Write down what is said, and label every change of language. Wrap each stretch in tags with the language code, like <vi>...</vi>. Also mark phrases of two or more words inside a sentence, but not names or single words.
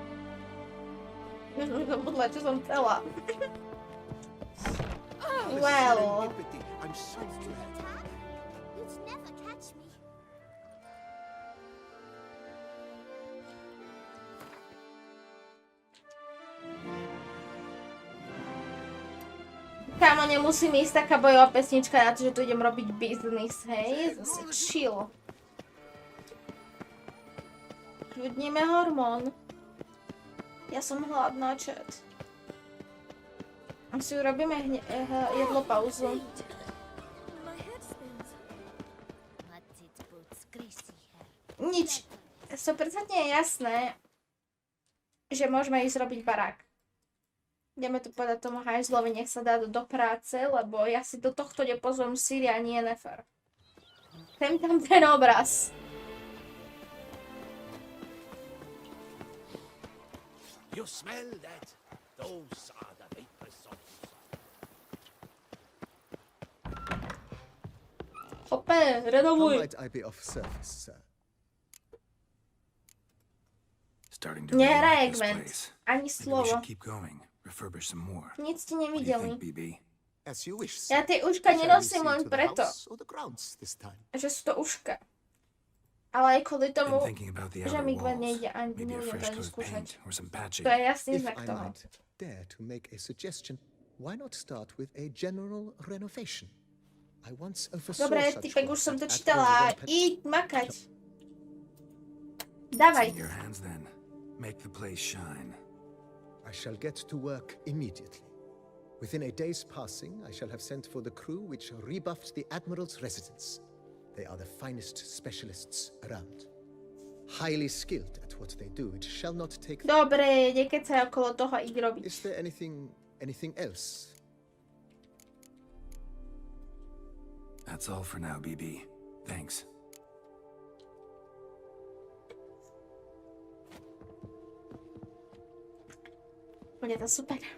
<sk>Zabudla, čo som chcela.</sk> <en>Oh, Well. serendipity. I'm so glad. Dad, you'd never catch me.</en> <sk>Kámo, nemusím ísť taká bojová pesnička na to, že tu idem robiť biznis, hej? Zase chill. Kľudníme hormón. Ja som hladná, chat. Si urobíme jedlo pauzu.</sk> <en>My head spins. But it puts greasy hair.</en> <sk>Nič. 100% je jasné, že môžeme ísť robiť barák. Ideme tu povedať tomu hajzlovi, nech sa dá do práce, lebo ja si do tohto nepozvem Siri ani Yennefer. Chcem tam ten obraz.</sk> <en>You smell that? Those are the vapors of Ope, How</en> <sk>renovuj.</sk> <en>might I be of service, sir? Starting to really</en> <sk>Nehraj</sk> <en>like this</en> <sk>Gwen.</sk> <en>place.</en> <sk>Ani</sk> <en>Maybe we</en> <sk>slovo.</sk> <en>should keep going. Refurbish some more.</en> <sk>Nic ste</sk> <en>What do you</en> <sk>nevideli.</sk> <en>think, BB? As you wish,</en> <sk>Ja</sk> <en>sir.</en> <sk>tie uška</sk> <en>Shall we</en> <sk>nenosím</sk> <en>see</en> <sk>len</sk> <en>to the</en> <sk>preto,</sk> <en>house or the grounds this time?</en> <sk>že sú to uška. Ale aj kvôli</sk> <en>Been</en> <sk>tomu,</sk> <en>thinking about the</en> <sk>že</sk> <en>outer</en> <sk>mi Gwen</sk> <en>walls.</en> <sk>nejde ani</sk> <en>Maybe a</en> <sk>nebudem to</sk> <en>fresh</en> <sk>ani</sk> <en>coat of</en> <sk>skúšať.</sk> <en>paint or some patching.</en> <sk>To je jasný</sk> <en>If</en> <sk>znak</sk> <en>I</en> <sk>toho.</sk> <en>might dare to make a suggestion, why not start with a general renovation? I once oversaw</en> <sk>Dobre,</sk> <en>such</en> <sk>typek, už</sk> <en>work</en> <sk>som to</sk> <en>at</en> <sk>čítala.</sk> <en>Corvo.</en> <sk>Íď makať.</sk> <en>It's</en> <sk>Dávaj.</sk> <en>in your hands then. Make the place shine. I shall get to work immediately. Within a day's passing, I shall have sent for the crew which rebuffed the Admiral's residence. They are the finest specialists around. Highly skilled at what they do, it shall not take...</en> <sk>Dobre, nekecaj okolo toho, íď robiť.</sk> <en>Is there anything else? That's all for now, BB. Thanks.</en> <sk>Bude to super.</sk>